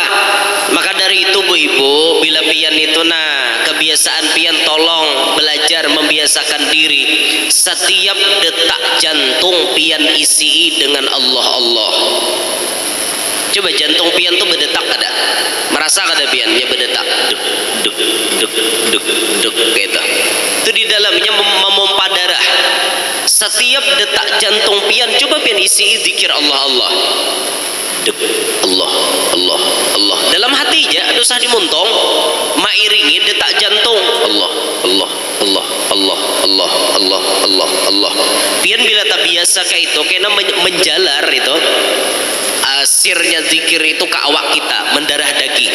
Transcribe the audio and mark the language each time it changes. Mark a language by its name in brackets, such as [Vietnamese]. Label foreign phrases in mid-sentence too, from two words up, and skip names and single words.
[Banjar] Maka dari itu bu ibu, bila pian itu nah kebiasaan pian tolong belajar membiasakan diri. Setiap detak jantung pian isi dengan Allah Allah. Coba jantung pian tuh berdetak kada? Merasa kada pian ya berdetak? Duk duk duk duk duk gitu. Itu di dalamnya memompa darah. Setiap detak jantung pian coba pian isi zikir Allah Allah. Duk Allah Allah Allah. Dalam hati aja ada usah dimuntong, mairingi detak jantung Allah Allah Allah Allah Allah Allah Allah Allah. Pian bila tak biasa kayak itu kena menjalar itu sirnya zikir itu ke awak kita, mendarah daging.